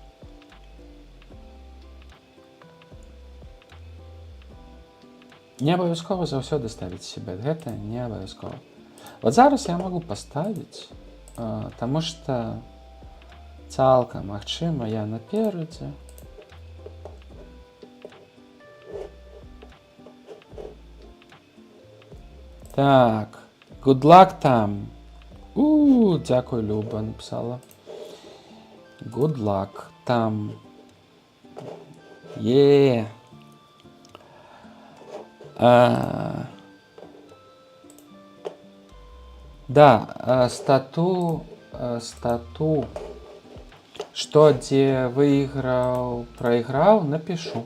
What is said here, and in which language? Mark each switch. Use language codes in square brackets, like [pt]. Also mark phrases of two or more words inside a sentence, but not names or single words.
[be] Не абавязкова заўсёды ставіць сібет, гэта не абавязкова. Вот зараз я магу паставіць, таму што цалкам магчыма я наперадзе. Так, [en] good luck там. [be] Дзякуй, Люба написала. [en] Good luck там. [be] Да, стату, што дзе выйграў, прайграў, напишу.